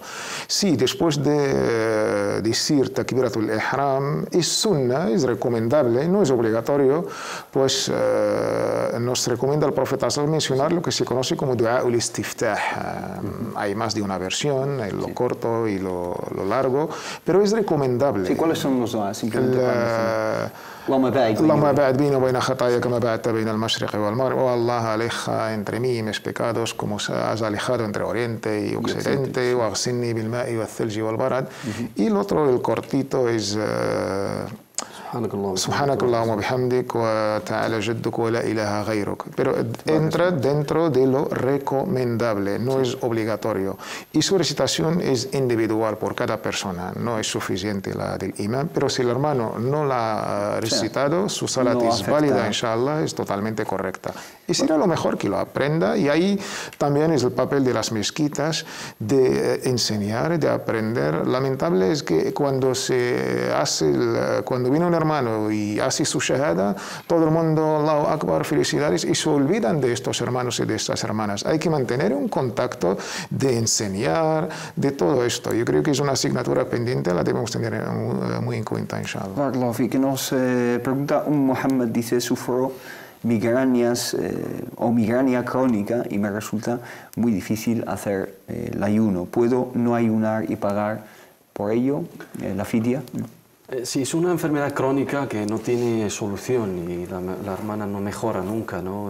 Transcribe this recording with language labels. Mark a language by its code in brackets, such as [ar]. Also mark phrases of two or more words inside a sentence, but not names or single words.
[es] Sí, después de decir [ar] تكبيرة الإحرام, [es] es sunna, es recomendable, no es obligatorio, pues nos recomienda el profeta mencionar lo que se conoce como [ar] دعاء الاستفتاح. [es] Hay más de una versión, lo corto y lo largo, pero es recomendable. Sí, ¿cuáles son los duas? Simplemente [ar] اللهم باعد بيني وبين خطاياي كما باعدت بين المشرق والمغرب. [es] Oh Allah, aleja entre mí y mis pecados como has alejado entre Oriente y Occidente. [ar] واغسلني بالماء والثلج والبرد. [es] Y el otro, el cortito, es [ar] سبحانك اللهم بحمدك وتعالى جدك ولا إله غيرك. [es] Pero entra dentro de lo recomendable, no es obligatorio. Y su recitación es individual por cada persona, no es suficiente la del imam, pero si el hermano no la ha recitado, su salat no es válida, inshallah, es totalmente correcta. Y será lo mejor que lo aprenda, y ahí también es el papel de las mezquitas de enseñar, de aprender. Lamentable es que cuando viene un hermano y hace su shahada, todo el mundo, [ar] الله أكبر, [es] felicidades, y se olvidan de estos hermanos y de estas hermanas. Hay que mantener un contacto de enseñar, de todo esto. Yo creo que es una asignatura pendiente, la debemos tener muy en cuenta, inshallah. [ar] بارك الله في, [es] que nos pregunta Mohammed, dice, sufro migrañas o migraña crónica y me resulta muy difícil hacer el ayuno. ¿Puedo no ayunar y pagar por ello la fidia? Si es una enfermedad crónica que no tiene solución y la hermana no mejora nunca, ¿no?